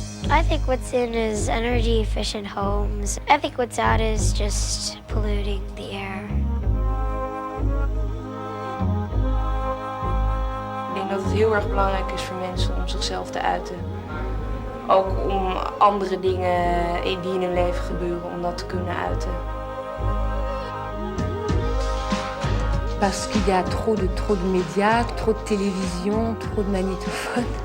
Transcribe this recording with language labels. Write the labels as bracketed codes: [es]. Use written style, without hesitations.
[en] I think what's in is energy efficient homes. I think what's out is just polluting the air. [nl] Ik denk dat het heel erg belangrijk is voor mensen om zichzelf te uiten. Ook om andere dingen die in hun leven gebeuren, om dat te kunnen uiten. [fr] Parce qu'il y a trop de médias, trop de télévision, trop de magnétophones.